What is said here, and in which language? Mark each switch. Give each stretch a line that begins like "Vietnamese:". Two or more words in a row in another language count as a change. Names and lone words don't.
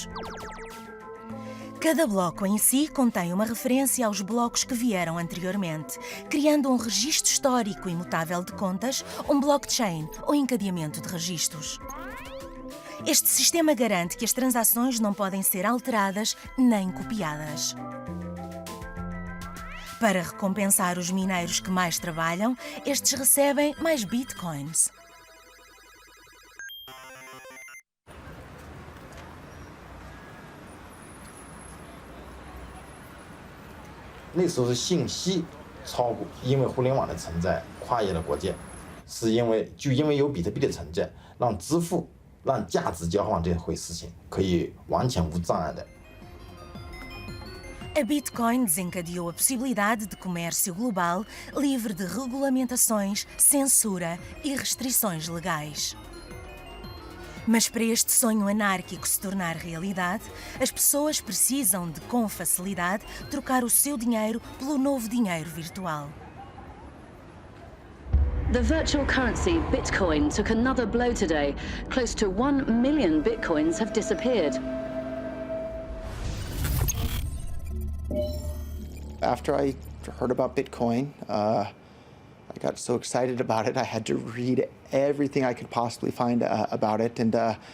Portuguese: Cada bloco em si contém uma referência aos blocos que vieram anteriormente, criando um registro histórico imutável de contas, um blockchain ou encadeamento de registros. Este sistema garante que as transações não podem ser alteradas nem copiadas. Para recompensar os mineiros que mais trabalham, estes recebem mais bitcoins.
Chinese: 那时候是信息超过，因为互联网的存在，跨越了国界，是因为有比特币的存在，让支付、让价值交换这回事情可以完全无障碍的。
Portuguese: A Bitcoin desencadeou a possibilidade de comércio global livre de regulamentações, censura e restrições legais. Mas para este sonho anárquico se tornar realidade, as pessoas precisam de, com facilidade, trocar o seu dinheiro pelo novo dinheiro virtual.
English: The virtual currency Bitcoin took another blow today. Close to 1 million Bitcoins have disappeared. After I heard about Bitcoin, I got so excited about it, I had to read everything I could possibly find about it.